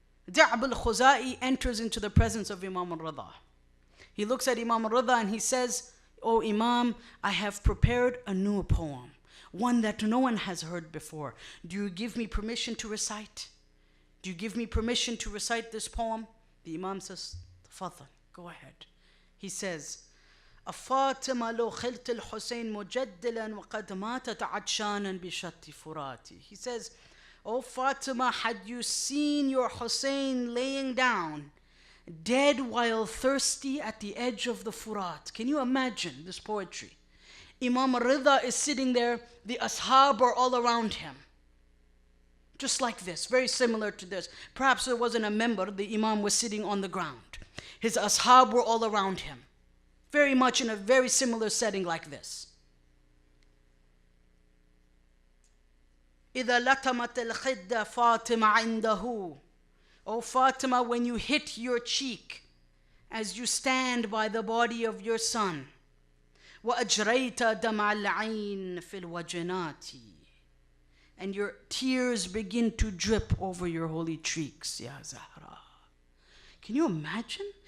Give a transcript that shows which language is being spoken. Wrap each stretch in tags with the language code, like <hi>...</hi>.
<en>Di'b al-Khuza'i enters into the presence of Imam al-Rida. He looks at Imam al-Rida and he says, "O Imam, I have prepared a new poem, one that no one has heard before. Do you give me permission to recite? Do you give me permission to recite this poem?" The Imam says, "Tafaddal, Go ahead. He says,</en> <ar>أفاطمة لو خلت الحسين مجدلا وقد ماتت عطشانا بشط فراتي.</ar> <en>He says, Oh Fatima, had you seen your Hussein laying down, dead while thirsty at the edge of the Furat. Can you imagine this poetry? Imam Rida is sitting there, the ashab are all around him. Just like this, very similar to this. Perhaps there wasn't a member, the Imam was sitting on the ground. His ashab were all around him. Very much in a very similar setting like this.</en> <ar>إذا لطمت الخدة فاطمة عنده.</ar> <en>Oh Fatima, when you hit your cheek as you stand by the body of your son,</en> <ar>وأجريت دمع العين في الوجنات,</ar> <en>and your tears begin to drip over your holy cheeks, Ya Zahra. Can you imagine?</en>